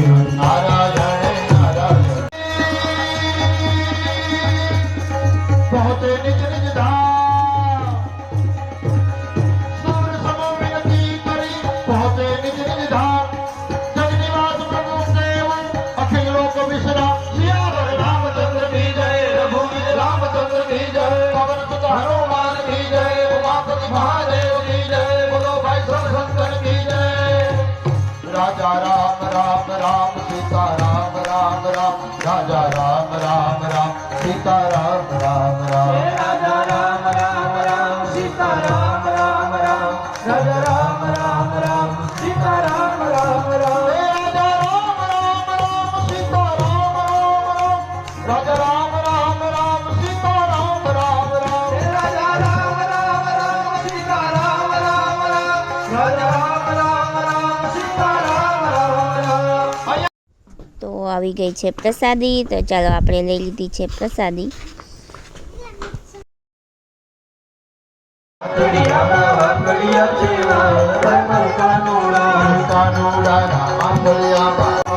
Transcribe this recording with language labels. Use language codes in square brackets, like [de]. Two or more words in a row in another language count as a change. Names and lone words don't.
[hi] नारायण नारायण पहुँचे निज निज धाम सुर समो बिनती करी पहुँचे निज निज धाम जगनिवास प्रभु देव अखिल लोक विश्राम सियावर रामचंद्र की जय रघुवीर रामचंद्र की जय पवन सुत हनुमान की जय उमापति महादेव की जय बोलो भाई सब शंकर की जय राजा राम राम राम सीता राम राम राम राजा राम राम राम सीता राम राम राम राजा राम राम राम सीता राम राम राम राजा राम राम राम सीता राम राम राम राजा राम राम राम सीता राम राम राम राजा राम राम राम सीता राम राम राम राजा राम राम राम सीता राम राम राम राजा राम राम राम सीता राम राम राम. [gu] તો આવી ગઈ છે પ્રસાદી, તો ચાલો આપણે લઈ લીધી છે પ્રસાદી. વાકડિયા જેવા કાનુડા કાનુડા રામ આંગળિયા